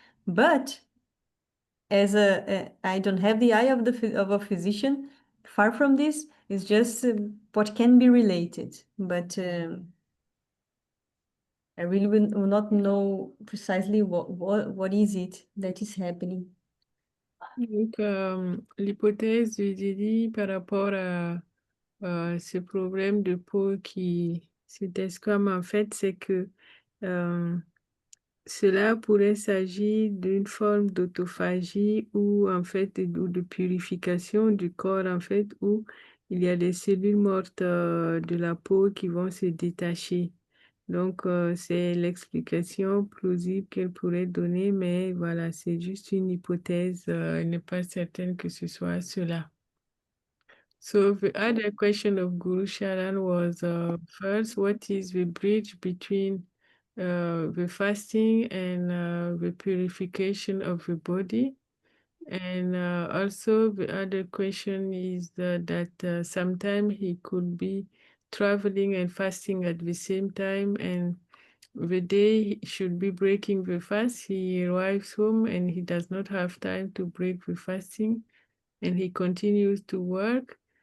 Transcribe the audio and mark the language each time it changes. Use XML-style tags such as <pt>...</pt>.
<en>But as I don't have the eye of of a physician. Far from this, it's just what can be related. But I really will not know precisely what is it that is happening.</en> <fr>Donc, l'hypothèse de Didi par rapport à ce problème de peau qui se desquame, en fait, c'est que cela pourrait s'agir d'une forme d'autophagie ou en fait ou de purification du corps en fait où il y a des cellules mortes de la peau qui vont se détacher. Donc c'est l'explication plausible qu'elle pourrait donner, mais voilà, c'est juste une hypothèse. Elle n'est pas certaine que ce soit cela.</fr> <en>So the other question of Guru Sharan was first, what is the bridge between the fasting and the purification of the body? And also the other question is that sometimes he could be traveling and fasting at the same time, and the day he should be breaking the fast, he arrives home and he does not have time to break the fasting, and he continues to work.</en>